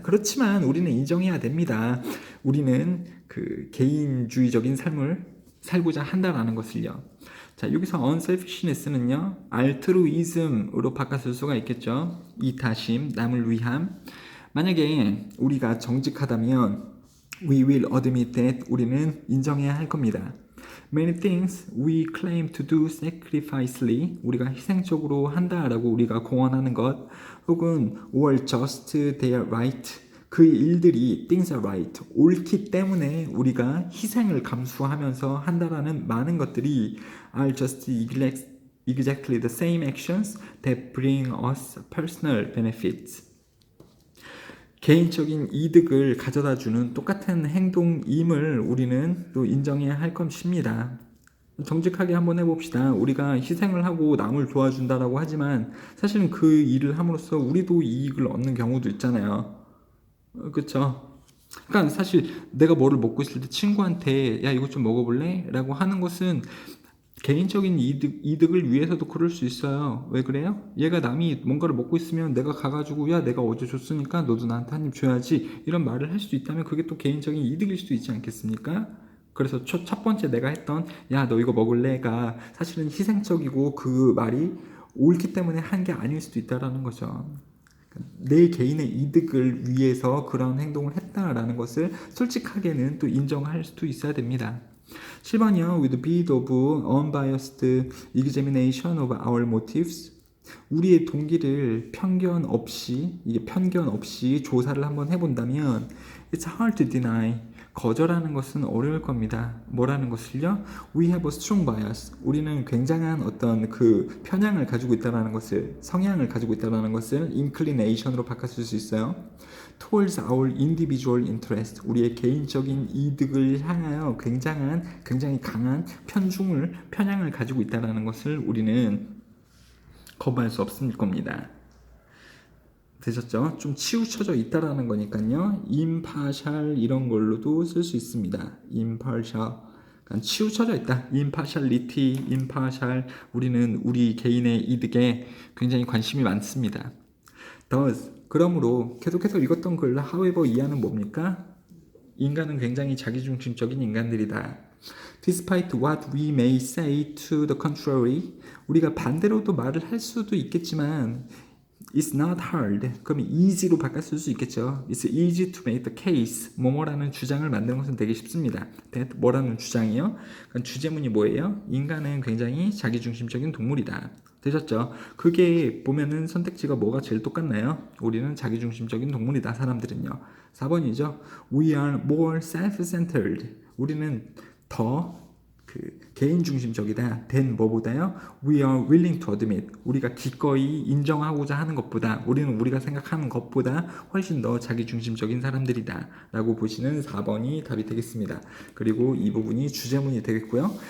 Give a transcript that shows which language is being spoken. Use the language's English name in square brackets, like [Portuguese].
[Korean] 그렇지만 우리는 인정해야 됩니다. 우리는 그 개인주의적인 삶을 살고자 한다라는 것을요. 자, 여기서 unselfishness는요, altruism으로 바꿨을 수가 있겠죠. 이타심, 남을 위함. 만약에 우리가 정직하다면 [English] we will admit that [Korean] 우리는 인정해야 할 겁니다. [English] Many things we claim to do sacrificially [Korean] 우리가 희생적으로 한다라고 우리가 공언하는 것 혹은 [English] were just their right [Korean] 그 일들이 [English] things are right [Korean] 옳기 때문에 우리가 희생을 감수하면서 한다라는 많은 것들이 [English] are just exactly the same actions that bring us personal benefits. [Korean] 개인적인 이득을 가져다주는 똑같은 행동임을 우리는 또 인정해야 할 것입니다. 정직하게 한번 해봅시다. 우리가 희생을 하고 남을 도와준다라고 하지만 사실은 그 일을 함으로써 우리도 이익을 얻는 경우도 있잖아요. 그렇죠? 그러니까 사실 내가 뭐를 먹고 있을 때 친구한테 야 이것 좀 먹어볼래? 라고 하는 것은 개인적인 이득을 위해서도 그럴 수 있어요. 왜 그래요? 얘가 남이 뭔가를 먹고 있으면 내가 가가지고 야 내가 어제 줬으니까 너도 나한테 한 입 줘야지 이런 말을 할 수도 있다면 그게 또 개인적인 이득일 수도 있지 않겠습니까? 그래서 첫 번째 내가 했던 야 너 이거 먹을래가 사실은 희생적이고 그 말이 옳기 때문에 한 게 아닐 수도 있다라는 거죠. 내 개인의 이득을 위해서 그런 행동을 했다라는 것을 솔직하게는 또 인정할 수도 있어야 됩니다. 7번이요. [English] With the bid of unbiased examination of our motives. [Korean] 우리의 동기를 편견 없이 조사를 한번 해본다면 [English] It's hard to deny. [Korean] 거절하는 것은 어려울 겁니다. 뭐라는 것을요? [English] We have a strong bias. [Korean] 우리는 굉장한 어떤 그 편향을 가지고 있다는 것을, 성향을 가지고 있다는 것을 inclination으로 바꿨을 수 있어요. [English] Towards our individual interest. [Korean] 우리의 개인적인 이득을 향하여 굉장히 강한 편향을 가지고 있다는 것을 우리는 거부할 수 없을 겁니다. 되셨죠? 좀 치우쳐져 있다라는 거니까요. impartial 이런 걸로도 쓸 수 있습니다. [English] impartial. [Korean] 그러니까 치우쳐져 있다. [English] impartiality, impartial. [Korean] 우리는 우리 개인의 이득에 굉장히 관심이 많습니다. thus, 그러므로 계속해서 읽었던 글 however 이하는 뭡니까? 인간은 굉장히 자기중심적인 인간들이다. [English] Despite what we may say to the contrary, [Korean] 우리가 반대로도 말을 할 수도 있겠지만 [English] It's not hard. [Korean] 그럼 easy로 바꿨을 수 있겠죠. [English] It's easy to make the case. [Korean] 뭐뭐라는 주장을 만드는 것은 되게 쉽습니다. That 뭐라는 주장이요? 그러니까 주제문이 뭐예요? 인간은 굉장히 자기중심적인 동물이다. 되셨죠? 그게 보면은 선택지가 뭐가 제일 똑같나요? 우리는 자기중심적인 동물이다. 사람들은요. 4번이죠. [English] We are more self-centered. [Korean] 우리는 더 개인 중심적이다. 된 뭐보다요? [English] We are willing to admit. [Korean] 우리가 기꺼이 인정하고자 하는 것보다 우리는 우리가 생각하는 것보다 훨씬 더 자기 중심적인 사람들이다. 라고 보시는 4번이 답이 되겠습니다. 그리고 이 부분이 주제문이 되겠고요.